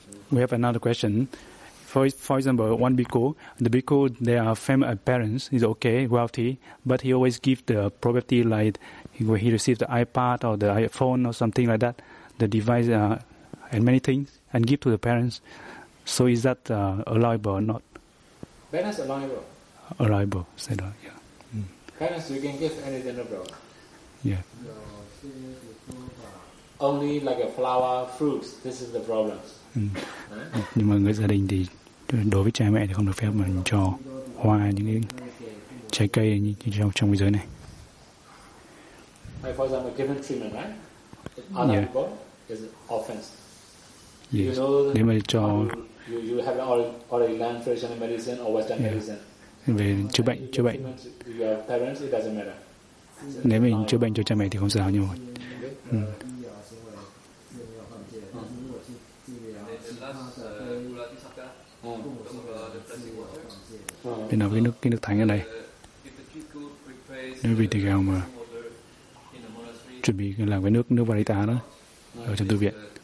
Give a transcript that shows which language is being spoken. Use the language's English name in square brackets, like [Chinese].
[English] We have another question. For example, one bhikkhu, the bhikkhu, they are family parents, is okay, wealthy, but he always gives the property like he received the iPad or the iPhone or something like that, the device and many things, and give to the parents. So is that allowable or not? Parents allowable. Allowable, said that, yeah. Parents, you can give anything abroad. Yeah. Only like a flower, fruits, this is the problem. [Vietnamese] Nhưng mà người gia đình thì đối với cha mẹ thì không được phép mình cho hoa những cái trái cây như trong thế giới này. [English] For example, given treatment, right? Other people is offense. [Vietnamese] Yes. Nếu mà cho [English] you have already learned traditional medicine or Western medicine. [Vietnamese] Về chữa bệnh. [English] Your parents, it doesn't matter. [Vietnamese] Nếu mình chữa bệnh cho cha mẹ thì không sao nhưng mà. Đây là cái nước thánh ở đây. Nếu vị tỳ kheo mà chuẩn bị làm cái nước Vārita đó ở trong tu viện.